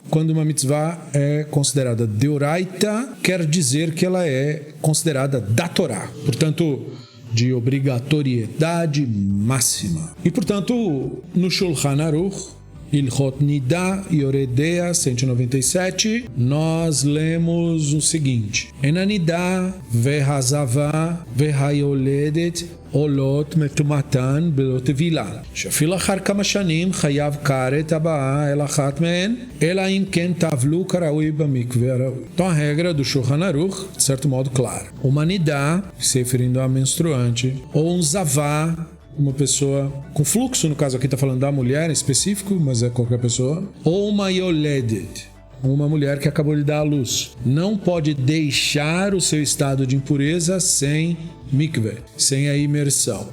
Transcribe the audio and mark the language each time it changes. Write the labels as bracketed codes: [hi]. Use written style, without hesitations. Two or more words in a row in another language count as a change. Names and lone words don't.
[pt] Quando uma mitzvah é considerada deoraita, quer dizer que ela é considerada da Torá, portanto, de obrigatoriedade máxima. E, portanto, no Shulchan Aruch, Ilhot Nidá Yoredea 197, nós lemos o seguinte: [he] הנדה והזבה והיולדת עולות מטומאתן בטבילה שאפילו אחר כמה שנים חייב כרת הבא על אחת מהן אלא אם כן טבלו כראוי במקוה הראוי. [pt] Então a regra do Shulchan Aruch, de certo modo, claro. Uma nidá, se referindo a menstruante, ou um zavá, uma pessoa com fluxo, no caso aqui está falando da mulher em específico, mas é qualquer pessoa, ou uma yoledet, uma mulher que acabou de dar à luz, não pode deixar o seu estado de impureza sem mikveh, sem a imersão.